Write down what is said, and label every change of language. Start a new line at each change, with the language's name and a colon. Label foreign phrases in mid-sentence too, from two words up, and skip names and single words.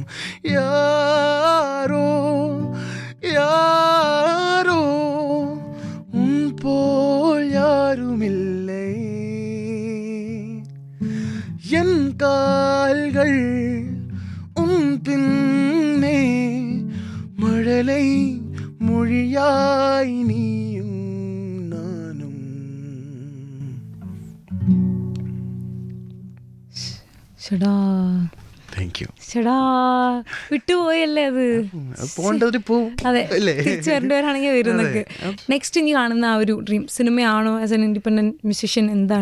Tamil: யாரோ யாரோ உன் போல் யாருமில்லை, என் கால்கள் உன் பின்னே மழலை மொழியாய் நீயும் நானும்.
Malayalam: ചേടാ വിട്ടുപോയല്ലേ അത്. അതെ, തിരിച്ചു വരേണ്ടവരാണെങ്കിൽ വരുന്നൊക്കെ. നെക്സ്റ്റ് ഇനി കാണുന്ന ആ ഒരു ഡ്രീം സിനിമയാണോ?
English: as an independent musician
Malayalam: എന്താണ്?